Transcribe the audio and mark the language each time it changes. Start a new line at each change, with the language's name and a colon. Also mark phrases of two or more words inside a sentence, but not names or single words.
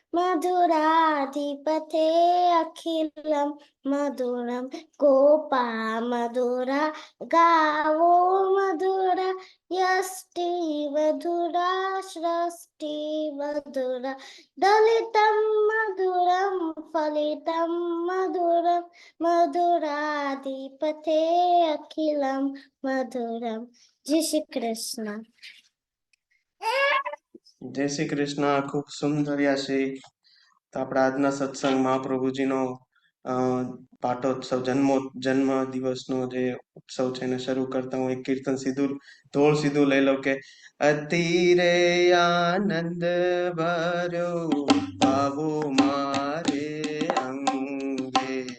Sanskrit: मधुराधिपते अखिलं मधुरं गोपा मधुरा गावो मधुरा यष्टि मधुरा सृष्टि मधुरा दलितं मधुरं फलितं मधुरं मधुराधिपते अखिलं मधुरं जय श्री कृष्ण
Gujarati: જય શ્રી કૃષ્ણ. ખૂબ સુંદર છે. તો આપણા આજના સત્સંગ મહાપ્રભુજીનો પાટોત્સવ જન્મ દિવસનો જે ઉત્સવ છે એને શરૂ કરતા હું એક કીર્તન સીધું લઈ લઉં કે અતિરે આનંદ ભર્યો આવો મારે અંગે